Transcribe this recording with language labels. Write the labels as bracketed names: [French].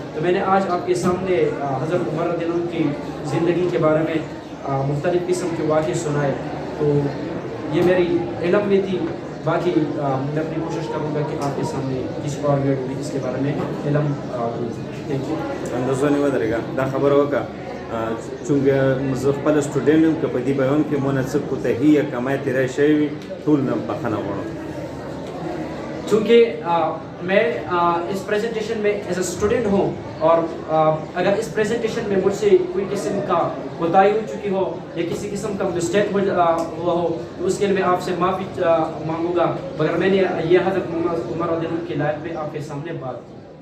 [Urdu] تو میں نے آج آپ کے سامنے حضرت عمر رضی اللہ عنہ کی زندگی کے بارے میں مختلف قسم کے واقعے سنائے. تو یہ میری علم میں تھی, باقی میں اپنی کوشش کروں گا کہ آپ کے سامنے کسی اور ویڈیو میں اس کے بارے میں علم دوں. [English] Thank you. [Pashto] اندازه نه ودرېږه دا خبره وکړه چونکه زه خپل سټوډنټ یم که په دې بیان کې مو نه څه کوتاهي یا کمی تېری شوی وي ټول نه بخښنه غواړم. [Urdu] چونکہ میں اس پریزنٹیشن میں [English] as a student [Urdu] ہوں اور اگر اس پریزنٹیشن میں مجھ سے کوئی قسم کا کوتاہی ہو چکی ہو یا کسی قسم کا مسٹیک ہوا ہو تو اس کے لیے میں آپ سے معافی مانگوں گا، مگر میں نے یہ حضرت محمد عمر رضی اللہ عنہ کی لائف میں آپ کے سامنے بات کی.